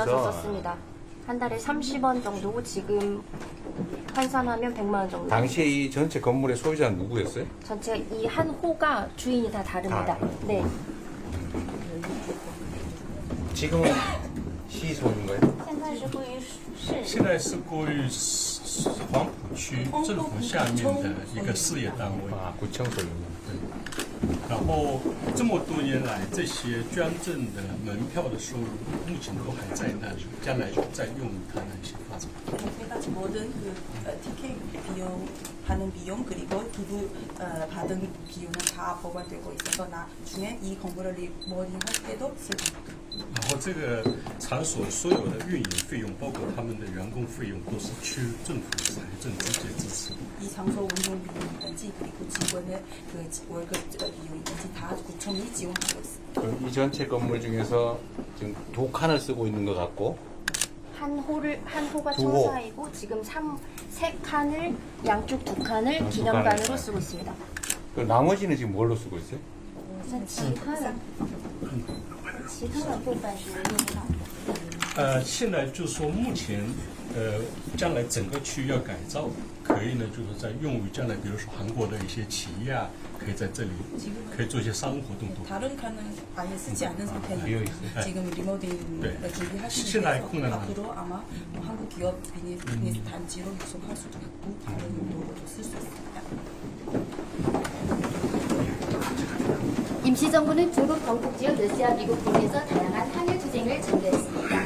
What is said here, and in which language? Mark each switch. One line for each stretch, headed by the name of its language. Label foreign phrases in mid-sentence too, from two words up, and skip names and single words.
Korean: 빌려서 썼습니다. 한 달에 30원 정도고 지금 환산하면 100만 원 정도. 당시에 이 전체 건물의 소유자는 누구였어요? 전체 이 한 호가 주인이 다 다릅니다. 다. 네. 지금은 시 소유인 거예요?
Chinese: 现在是归于黄埔区政府下面的一个事业单位，
Korean: 아, 구청 소유인.
Chinese: 然后这么多年来，这些捐赠的门票的收入目前都还在那里，将来就再用于它那些发展。
Korean: 저희가 모든 그 티켓 비용 하는 비용 그리고 기부 받은 비용은 다 보관되고 있어서 나중에 이 건물을 리모델링할 때도 쓸 겁니다.
Chinese: 然后这个场所所有的运营费用，包括他们的员工费用，都是区政府财政直接支持。
Korean: 이 장소 운영 비용이든지 그리고 직원의 그 월급 비용이든지 다 구청이 지원하고 있습니다. 그럼 이 전체 건물 중에서 지금 2칸을 쓰고 있는 것 같고 한 호가 두 호. 청사이고 지금 세 칸을 양쪽 두 칸을 칸을. 기념관으로 쓰고 있습니다. 그 나머지는 지금 뭘로 쓰고 있어요?
Chinese: 其他的部分是用到。现在就是说目前，将来整个区要改造，可以呢，就是在用于将来，比如说韩国的一些企业啊，可以在这里，可以做一些商务活动都。
Korean: 다른 칸은 아예 쓰지 않는 비어 상태니까 있어요. 지금 리모델링을 네. 준비하시는 신라의 데서 콩나물. 앞으로 아마 뭐 한국 기업 비즈니스 단지로 유속할 수도 있고 다른 용도로도 쓸 수 있습니다. 임시정부는 중국 동북지역 러시아, 미국 등에서 다양한 항일 투쟁을 전개했습니다.